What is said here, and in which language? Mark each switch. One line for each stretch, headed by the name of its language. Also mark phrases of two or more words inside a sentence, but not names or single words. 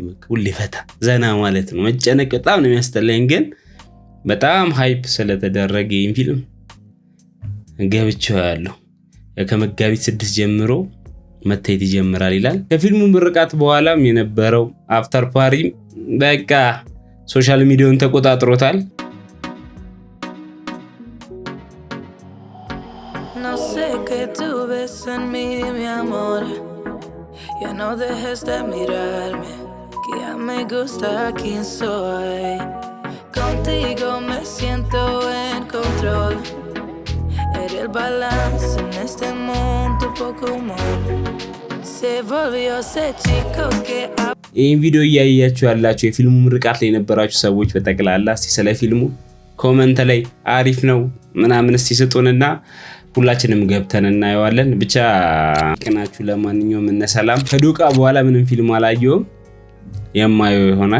Amharic: ሁሌ ፈታ ዘና ማለት ነው። መጨነቅ በጣም ነው የሚያስጠላኝ። ግን በጣም ሃይፕ ስለተደረገ ይሄን ፊልም ገብቼዋለሁ። ከመጋቢት 6 ጀምሮ መታየት ይጀምራል ይላል። ከፊልሙ ምርቃት በኋላም የነበረው
English: after party
Amharic: በቃ
English: social media-ውን
Amharic: ተቆጣጥሮታል።
Spanish: En mí, mi amor, ya no dejes de mirarme, que ya me gusta quien soy. Contigo me siento en control. Eres el balance en este mundo, poco humor. Se volvió ese chico que
Amharic: ይህን ቪዲዮ እያያችሁ ያላችሁ የፊልሙ ምርቃት ላይ የነበራችሁ ሰዎች በጠቅላላ እስቲ ስለ ፊልሙ ኮመንት ላይ አሪፍ ነው ምናምን እስቲ ስጡንና ሁላችንም ገብተን እናየዋለን። ብቻ ቀናችሁ ለማንኛውም እነ ሰላም ከዶቃ በኋላ ምንም ፊልም አላየሁም፣ የማየው ይሆናል።